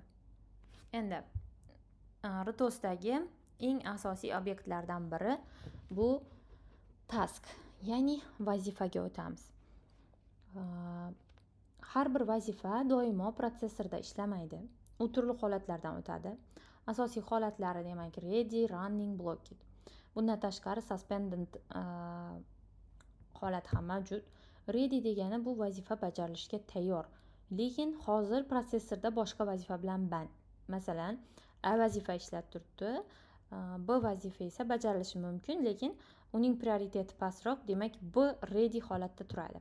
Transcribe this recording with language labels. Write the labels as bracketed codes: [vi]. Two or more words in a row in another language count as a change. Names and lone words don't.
[uz] Endi RTOSdagi eng asosiy obyektlardan biri bu task, ya'ni vazifaga o'tamiz. Har bir vazifa doimo protsessorda ishlamaydi. U turli holatlardan o'tadi. Asosiy holatlari demak [en] ready, running, blocked. [uz] Bundan tashqari suspended holat ham mavjud. Ready degani bu vazifa bajarilishga tayyor, lekin hozir protsessorda boshqa vazifa bilan band. Masalan, A vazifa ishlab turibdi, B vazifa esa bajarilishi mumkin, lekin uning prioriteti pastroq, demak B ready holatda turadi.